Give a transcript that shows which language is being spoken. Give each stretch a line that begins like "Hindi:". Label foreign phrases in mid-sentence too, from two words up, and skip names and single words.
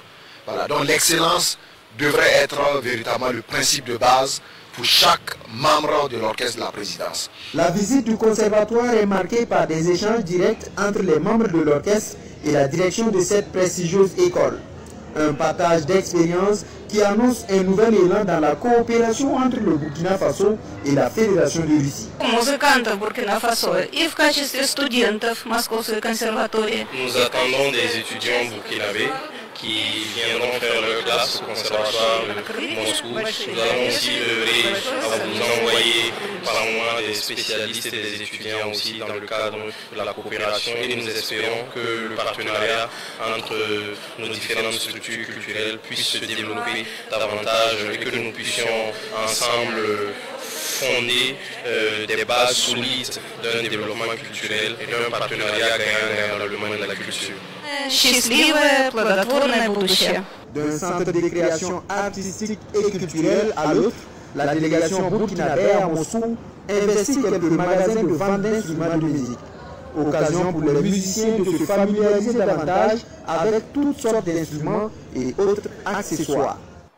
French: Voilà, donc l'excellence devrait être véritablement le principe de base pour chaque membre de l'orchestre de la présidence. La visite du conservatoire est marquée par des échanges directs entre les membres de l'orchestre et la direction de cette prestigieuse école. Un partage d'expériences qui annonce un nouvel élan dans la coopération entre le Burkina Faso et la Fédération de Russie.
Russian: Музыкантов Буркина Фасо и в качестве студентов Московской консерватории.
French: Nous attendons des étudiants burkinabés qui viendront faire leur classe au conservatoire de Moscou. Nous allons aussi œuvrer à vous envoyer par moment des spécialistes et des étudiants aussi dans le cadre de la coopération et nous espérons que le partenariat entre nos différentes structures culturelles puisse se développer davantage et que nous puissions ensemble fonder des bases solides d'un développement culturel et d'un partenariat gagnant dans le monde de la culture.
Russian: Счастливое, плодотворное будущее.
French: D'un centre de création artistique et culturelle à l'autre, la délégation burkinabé à Moscou investit quelques magasins de vente d'instruments de musique. Occasion pour les musiciens de se familiariser davantage avec toutes sortes d'instruments et autres accessoires.